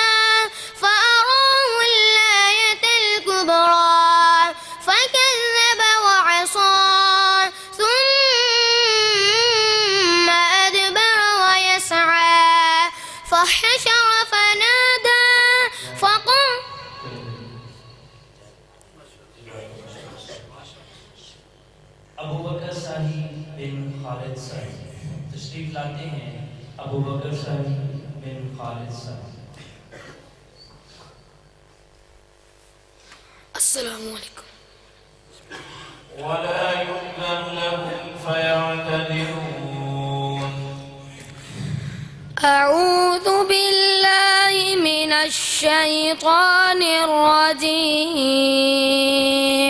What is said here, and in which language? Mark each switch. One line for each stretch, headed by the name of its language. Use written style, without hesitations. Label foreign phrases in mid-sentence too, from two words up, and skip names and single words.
Arabic: فأراه الآية الكبرى فكذب وعصى ثم أدبر ويسعى فحشر فنادى فقال
Urdu: ابو بکر ساہی بن خالد ساہی تشریف لاتے ہیں. अबू बकर साही बिन खालिद साही।
Arabic: السلام عليكم. ولا يؤذن لهم فيعتذرون. أعوذ بالله من الشيطان الرجيم.